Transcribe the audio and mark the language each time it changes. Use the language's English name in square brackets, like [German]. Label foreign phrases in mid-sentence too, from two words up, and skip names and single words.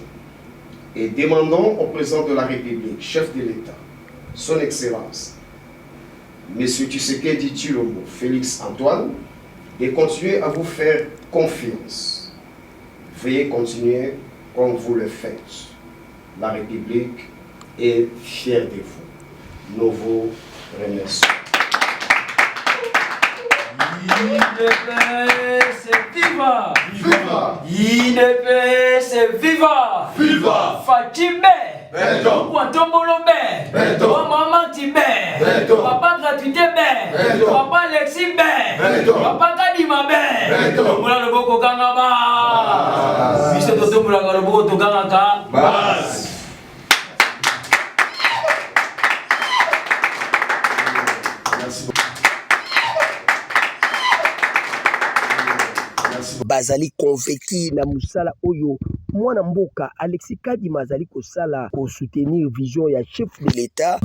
[French] Et demandons au président de la République, chef de l'État, son Excellence, M. Tshisekedi Tshilombo Félix Antoine, de continuer à vous faire confiance. Veuillez continuer comme vous le faites. La République est fière de vous. Nous vous remercions. [Lingala] IDPS viva! Viva! IDPS viva! Viva! Fatime! Beto! Wantombolo be! Beto! Maman ti be! Beto! Papa gratuité be! Beto! Papa Alexis be! Beto! Papa Kadima be! Beto! Mula loboko kanga ba! Biso toto mula loboko tokanga ka! [French] Bas! [Lingala] bazali convaincu na musala oyo mwana mboka Alexis Kadima azali kosala ko soutenir vision ya [French] chef de l'État.